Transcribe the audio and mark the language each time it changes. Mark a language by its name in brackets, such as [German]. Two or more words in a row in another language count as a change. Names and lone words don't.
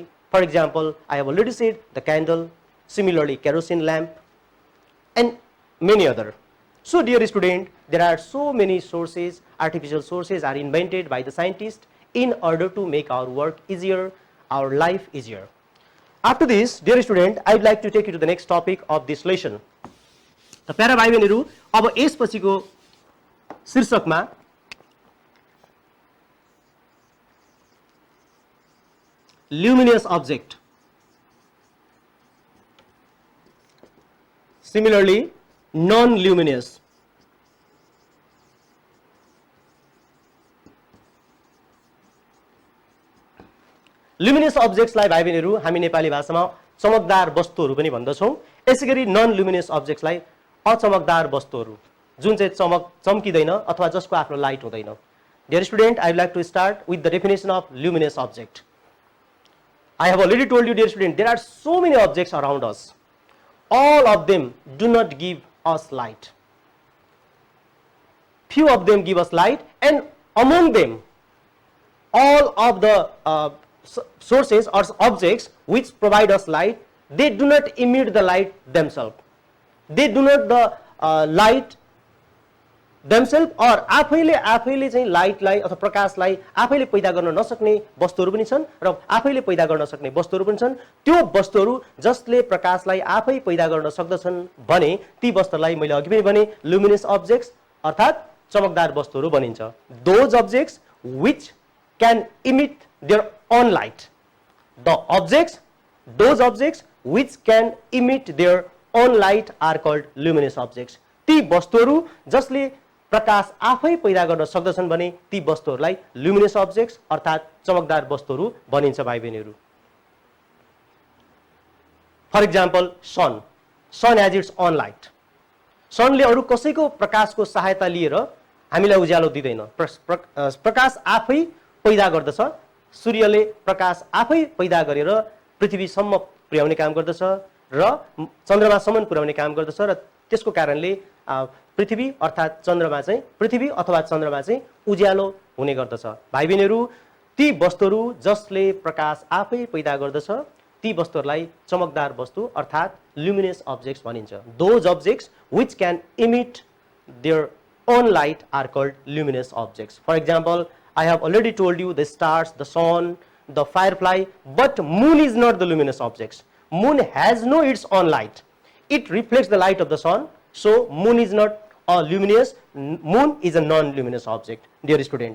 [English] For example, I have already said the candle, similarly kerosene lamp, and many other. So dear student, there are so many sources, artificial sources are invented by the scientists in order to make our work easier, our life easier. After this, dear student, I would like to take you to the next topic of this lesson. [Nepali] The प्यारा भाइ बहिनीहरु, अब यसपछिको शीर्षकमा [English] luminous object, similarly non-luminous. Luminous objects [Nepali] लाई भाइ बहिनीहरु हामी नेपाली भाषामा चमकदार वस्तुहरु पनि भन्दछौं। यसैगरी [English] non luminous objects [Nepali] लाई अचमकदार वस्तुहरु जुन चाहिँ चम्किदैन अथवा जसको आफ्नो लाइट हुँदैन। [English] Dear student, I would like to start with the definition of luminous object. I have already told you, dear student, there are so many objects around us. All of them do not give us light. Few of them give us light, and among them, all of the sources or objects which provide us light, they do not emit the light themselves. They do not the light themselves or [Nepali] आफैले चाहिँ लाइटलाई अथवा प्रकाशलाई आफैले पैदा गर्न नसक्ने वस्तुहरु पनि छन् र आफैले पैदा गर्न सक्ने वस्तुहरु पनि छन्। त्यो वस्तुहरु जसले प्रकाशलाई आफै पैदा गर्न सक्दछन् भने ती वस्तुलाई मैले अघि पनि भने [English] luminous objects [Nepali] अर्थात चमकदार वस्तुहरु भनिन्छ। [English] Those objects which can emit their own light. Those objects which can emit their own light are called luminous objects. [Nepali] ती वस्तुहरु जसले प्रकाश आफै पैदा गर्न सक्दछन् भने ती वस्तुहरुलाई [English] luminous objects [Nepali] अर्थात चमकदार वस्तुहरु भनिन्छ भाइ बहिनीहरु। [English] For example, sun. Sun has its own light. [Nepali] Sunले अरु कसैको प्रकाशको सहायता लिएर हामीलाई उज्यालो दिदैन। प्रकाश आफै पैदा गर्दछ। सूर्यले प्रकाश आफै पैदा गरेर पृथ्वीसम्म पुर्याउने काम गर्दछ र चन्द्रमासम्म पुर्याउने काम गर्दछ र त्यसको कारणले पृथ्वी अर्थात चन्द्रमा चाहिँ पृथ्वी अथवा चन्द्रमा चाहिँ उज्यालो हुने गर्दछ। भाइ बहिनीहरु, ती वस्तुहरु जसले प्रकाश आफै पैदा गर्दछ ती वस्तुहरुलाई चमकदार वस्तु अर्थात [English] luminous objects [Nepali] भनिन्छ। [English] Those objects which can emit their own light are called luminous objects. For example, I have already told you the stars, the sun, the firefly, but moon is not the luminous objects. Moon has no its own light. It reflects the light of the sun, so moon is not a luminous, moon is a non-luminous object, dear student.